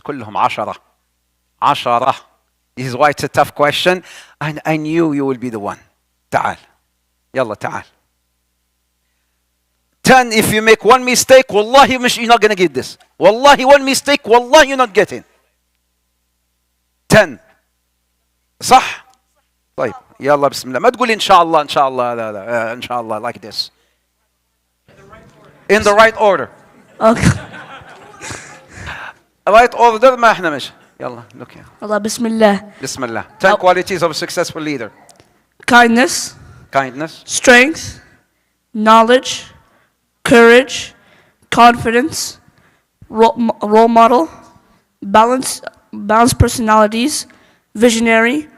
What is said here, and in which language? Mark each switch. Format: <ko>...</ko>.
<ar>كلهم 10. 10.</ar> <en>This is why it's a tough question. And I knew you will be the one.</en> <ar>تعال. يلا تعال.</ar> <en>10, if you make one mistake, wallahi, you're not going to get this. Wallahi, one mistake, wallahi, you're not getting. 10.</en> <ar>صح؟ طيب يلا بسم الله. ما تقول إن شاء الله إن شاء الله لا لا إن شاء الله</ar> <en>like this. In the right order. Okay. Right order</en> <ar>ما إحنا مش. يلا</ar> <en>look here. Allah, Bismillah.</en> <ar>بسم الله.</ar> <en>10 qualities of a successful leader. Kindness. Kindness. Strength. Knowledge. Courage. Confidence. Role model. Balanced personalities. Visionary.</en>